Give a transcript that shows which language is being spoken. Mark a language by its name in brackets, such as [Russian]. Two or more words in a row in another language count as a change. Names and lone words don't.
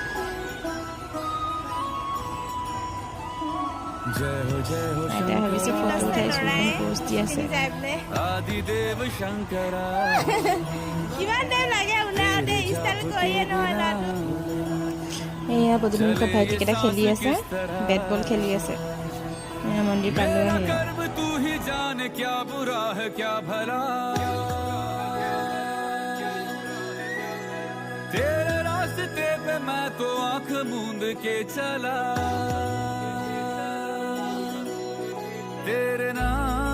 [Assamese] আইতাই ভাবিছে ফটো উঠাই স্কুলখন পোষ্ট দি আছে। [Sanskrit] আদিদেৱ শংকৰা [Assamese] কিমান টাইম লাগে ওলাওঁতে ষ্টাইল কৰিয়ে নহয় ল'ৰাটো। এয়া পদূলিমুখত ভাইটিকেইটা খেলি আছে, [English] bat ball [Assamese] খেলি আছে। মন্দিৰ পালৈ আহিলে। [Hindi] कर्म तू ही जान क्या बुरा है क्या भला तेरे रास्ते पे मैं तो आंख मूंद के चला तेरे नाम